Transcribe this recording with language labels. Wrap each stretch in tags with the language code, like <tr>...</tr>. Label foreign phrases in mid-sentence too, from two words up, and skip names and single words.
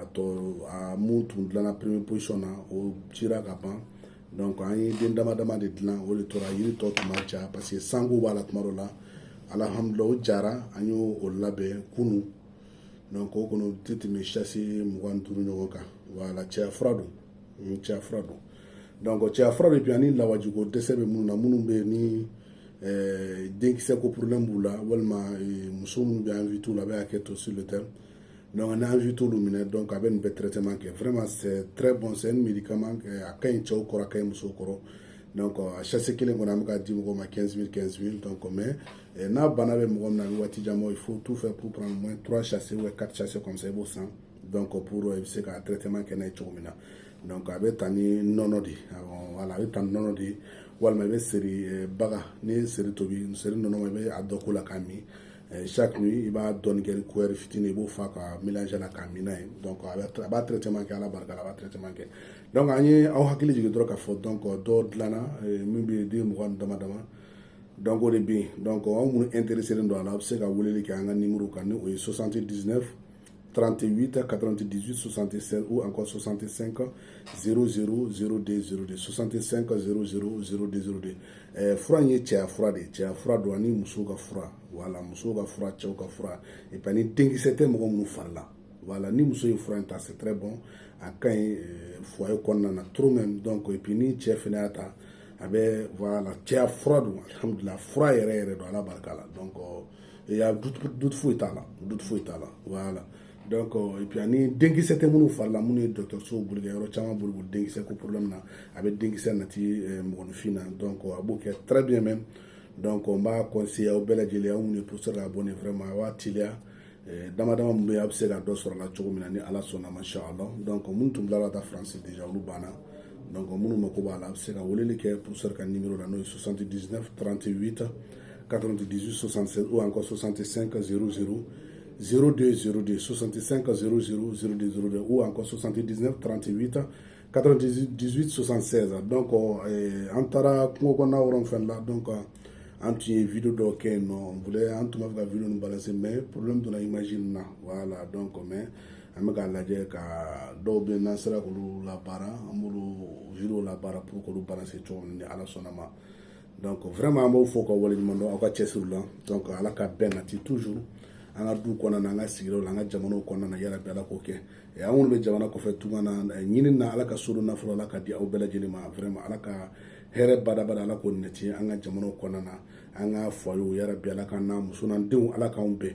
<bm>a mun tun dilanna</bm> <fr>première position</fr> <bm>na o cira ka ban donc an ye den dama dama de dilan o de tora yiri tɔ tun ma ja parce que sanko b'a la tuma dɔ la alhamdulilayi o jara an y'o labɛn kunu donc o kɔnɔ tɛ tɛmɛ chassi 25 ɲɔgɔn kan voilà cɛya fura don donc cɛya fura de puis ani lawajiko dɛsɛ bɛ minnu na minnu bɛ ni denkisɛ ko problème b'u la walima muso minnu bɛ invité la a bɛ hakɛ to</bm> <fr>sur le terme donc on a invité</fr> <bm>olu minɛ donc a bɛ nin bɛɛ traitement kɛ</bm> <fr>vraiment c'est très bon c'est un médicament</fr> <bm>a ka ɲi cɛw kɔrɔ a ka ɲi musow kɔrɔ donc a chasse kelen kɔnɔ an bɛ ka di mɔgɔw ma 15 000 donc mais n'a bana bɛ mɔgɔ min na ni waati jan</bm> <fr>il faut tout faire pour prendre au moins 3 chasses ou 4 chasses comme</fr> <bm>ça i b'o san donc pour i bɛ se ka traitement kɛ n'a ye cogo min na donc a bɛ ta ni nɔnɔ de voilà a bɛ ta ni nɔnɔ de walima i bɛ seri baga n'i ye seri tobi seri nɔnɔ ma i bɛ a dɔ k'o la k'a min</bm> <fr>chaque nuit</fr> <bm>i b'a dɔɔni kɛ ni couverture fitinin i b'o fa ka mélanger la k'a min n'a ye donc a b'a traitement kɛ ala barika la a b'a traitement kɛ donc an ye aw hakili jigin dɔrɔn k'a fɔ donc dɔw dilanna min bɛ den 20 dama dama donc o de bɛ yen donc anw minnu intéressé don a la a bɛ se ka weleli kɛ an ka numéro kan ni o ye 79 38 98 76</bm> <fr>ou encore</fr> <bm>65 00 02 02 65 00 02 02 fura in ye cɛya fura de ye cɛya fura don ani musow ka fura voilà musow ka fura cɛw ka fura</bm> <fr>et puis</fr> <bm>ni denkisɛ tɛ mɔgɔ minnu fari la voilà ni muso ye fura in ta</bm> <fr>c'est très bon</fr> <bm>a ka ɲi foyer kɔnɔna na</bm> <fr>trop même donc et puis</fr> <bm>ni cɛ fana y'a ta a bɛ voilà cɛya fura don alhamdulilah fura yɛrɛ yɛrɛ don ala barika la</bm> <fr>donc il y a doute</fr> <bm>foyi t'a la voilà</bm> <fr>donc et puis</fr> <bm>ani denkisɛ tɛ minnu fari la minnu ye dɔgɔtɔrɔsow boli kɛ yɔrɔ caman boli denkisɛ ko problème na a bɛ denkisɛ nati mɔgɔninfin na donc a b'o kɛ</bm> <fr>très bien même donc</fr> <bm>n b'a conseiller aw bɛɛ lajɛlen aw minnu ye professeur ka abonné vraiment a b'a teliya dama dama min bɛ yen a bɛ se ka dɔ sɔrɔ a la cogo min na ni ala sɔnna masha Allah donc minnu tun bila la taa France déjà olu banna donc minnu mako b'a la a bɛ se ka weleli kɛ professeur ka numéro la n'o ye 79 38 98 76 ou encore 65 00 02 02 65 00 02 02 ou encore 79 38 98 76 donc an taara kungo kɔnɔna yɔrɔ fɛn la donc an tun ye vidéo dɔ kɛ yen nɔ</bm> <fr>on voulait</fr> <bm>an tun b'a fɛ ka vidéo nin balancer</bm> <fr>mais problème</fr> <bm>donna image na voilà donc mais an bɛ k'a lajɛ ka dɔw bɛ n'an sera k'olu labaara an b'olu vidéo labaara pour k'olu balancer cogo min ni ala sɔnna ma donc vraiment an b'aw fo ka waleɲuman dɔn aw ka cɛsiri la donc ala ka bɛn nati toujours an ka du kɔnɔna na an ka sigidaw la an ka jamanaw kɔnɔna na yarabi ala k'o kɛ an minnu bɛ jamana kɔfɛ tunga na ɲini na ala ka so don nafolo ala ka di aw bɛɛ lajɛlen ma vraiment ala ka hɛrɛ badabada ala k'o nɛti an ka jamanaw kɔnɔna na an ka foyew yarabi ala ka n'an muso n'an denw ala k'anw bɛn</bm>